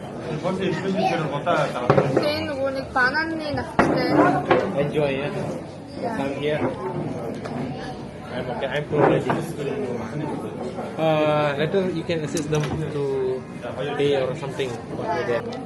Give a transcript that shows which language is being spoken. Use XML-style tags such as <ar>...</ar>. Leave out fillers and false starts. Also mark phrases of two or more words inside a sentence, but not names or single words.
<mn>Тэгээ нөгөө нэг бананы навчтай.</mn> <en>Enjoy яа. Come here. I'm providing. Later you can assist them to pay or something for that.</en>